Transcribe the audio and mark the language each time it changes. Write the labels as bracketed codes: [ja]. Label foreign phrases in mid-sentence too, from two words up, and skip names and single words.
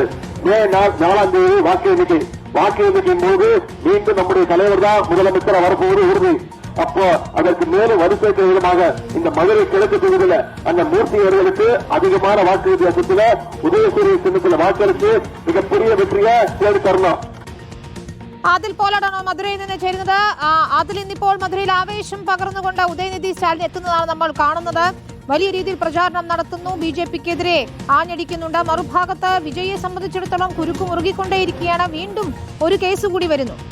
[ta] மே 4ஆம் தேதி வாக்கு எண்ணிக்கையின் போது மீண்டும் நம்முடைய தலைவர் தான் முதலமைச்சர் வரப்போவது உறுதி. அப்போ அதற்கு மேலும் வலுசேர்க்கிற விதமாக இந்த மதுரை கிழக்கு தொகுதியில அந்த மூர்த்தி அவர்களுக்கு அதிகமான வாக்கு வித்தியாசத்துல உதயசூரிய சின்னத்துல வாக்களித்து மிகப்பெரிய வெற்றியை தேடி தரணும். [ml] അതിൽ പോലാണോ മധുരയിൽ നിന്ന് ചേരുന്നത്? അതിൽ ഇന്നിപ്പോൾ മധുരയിൽ ആവേശം പകർന്നുകൊണ്ട് ഉദയനിധി സ്റ്റാലിൻ എത്തുന്നതാണ് നമ്മൾ കാണുന്നത്. വലിയ രീതിയിൽ പ്രചാരണം നടത്തുന്നു. BJPക്കെതിരെ ആഞ്ഞടിക്കുന്നുണ്ട്. മറുഭാഗത്ത് വിജയെ സംബന്ധിച്ചിടത്തോളം കുരുക്ക് മുറുകിക്കൊണ്ടേയിരിക്കുകയാണ്. വീണ്ടും ഒരു കേസ് കൂടി വരുന്നു.